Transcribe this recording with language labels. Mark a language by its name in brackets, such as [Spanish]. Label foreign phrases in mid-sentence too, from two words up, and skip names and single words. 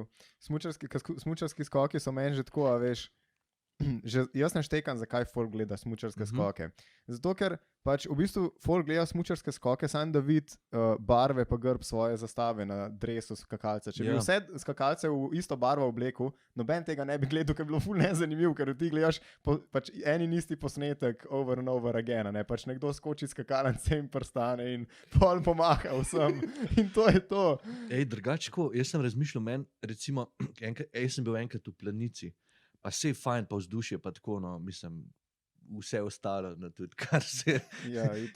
[Slovenian] Smučarski skoki so meni že tako, a veš, že jaz ne štekam, zakaj folk gleda smučarske skoke. Zato, ker pač v bistvu folk gleda smučarske skoke, samo da vidi barve pa grb svoje zastave na dresu skakalca. Če bi Ja. vse skakalce v isto barvo oblekel, noben tega ne bi gledal, ker bi bilo ful nezanimivo, ker ti gledaš pač en in isti posnetek [English] over and over again, [Slovenian] ne? Pač nekdo skoči skakalence in prstane in pol pomaha vsem in to je to. Drugačko, jaz sem razmišljal, recimo, jaz sem bil enkrat v Planici, pa sej fajn, pa vzdušje, pa tako, no, mislim, vse ostalo, no, tudi, Ja, itak.